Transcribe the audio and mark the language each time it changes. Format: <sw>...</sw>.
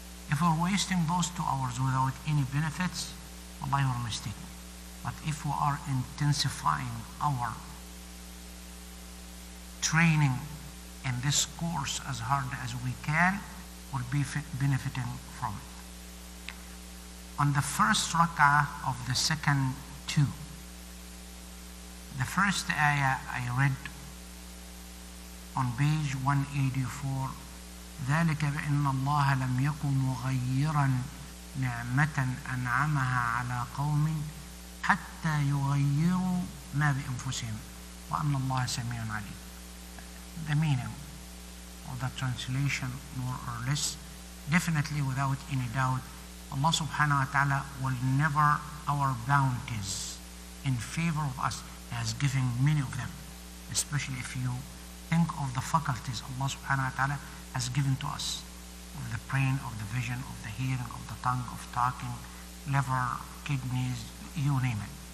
<en>If we're wasting those 2 hours without any benefits, wallahi we're mistaken. But if we are intensifying our training in this course as hard as we can, we'll be benefiting from it. On the first rak'ah of the second two, the first ayah I read on page 184,</en> <ar>ذلك بأن الله لم يكن مغيرا نعمة أنعمها على قوم حتى يغيروا ما بأنفسهم وأن الله سميع عليم.</ar> <en>The meaning of the translation, more or less, definitely without any doubt, Allah subhanahu wa ta'ala will never our bounties in favor of us. He has given many of them, especially if you think of the faculties Allah subhanahu wa ta'ala has given to us, of the brain, of the vision, of the hearing, of the tongue, of talking, liver, kidneys, you name it.</en>